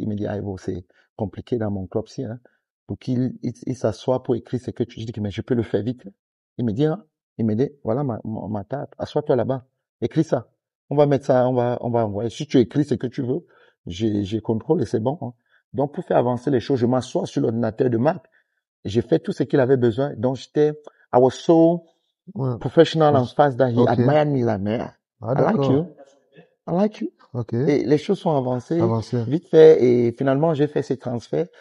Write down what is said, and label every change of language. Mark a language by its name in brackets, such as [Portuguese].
[French] Il me dit, c'est compliqué dans mon club-ci, hein. Pour qu'il s'assoie pour écrire ce que tu dis, mais je peux le faire vite. Il me dit, voilà ma table. Assois-toi là-bas. Écris ça. On va mettre ça, on va envoyer. Si tu écris ce que tu veux, j'ai contrôle et c'est bon, hein. Donc, pour faire avancer les choses, je m'assois sur l'ordinateur de Marc. J'ai fait tout ce qu'il avait besoin. [English] Donc, I was so professional and fast that he admired me like, man, I like you. Okay. [French] Et les choses sont avancées vite fait. Et finalement, j'ai fait ces transferts.